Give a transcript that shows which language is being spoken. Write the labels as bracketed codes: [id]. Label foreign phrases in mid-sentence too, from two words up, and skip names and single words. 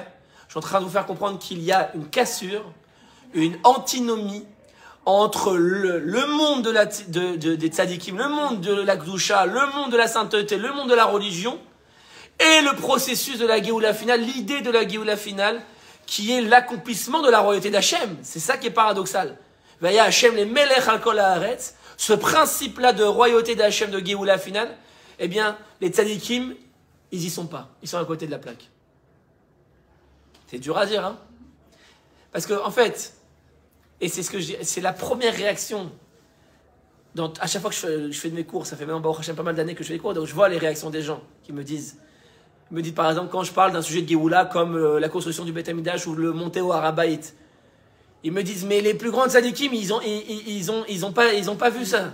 [fr] Je suis en train de vous faire comprendre qu'il y a une cassure, une antinomie entre le monde des tzadikim, le monde de la Gdusha, le monde de la sainteté, le monde de la religion, et le processus de la Géoula finale, l'idée de la Géoula finale, qui est l'accomplissement de la royauté d'Hachem. C'est ça qui est paradoxal. [he] והיה השם למלך על כל הארץ, [fr] ce principe-là de royauté d'Hachem, de Géoula finale, eh bien, les tzadikim, ils y sont pas. Ils sont à côté de la plaque. C'est dur à dire, hein. Parce que, en fait, et c'est ce que je dis, c'est la première réaction. À chaque fois que je fais de mes cours, ça fait maintenant pas mal d'années que je fais des cours, donc je vois les réactions des gens qui me disent, par exemple, quand je parle d'un sujet de Géoula, comme la construction du [he] בית המקדש [fr] ou le monter au Harabaït, ils me disent, mais les plus grands tzadikim, ils ont pas vu ça.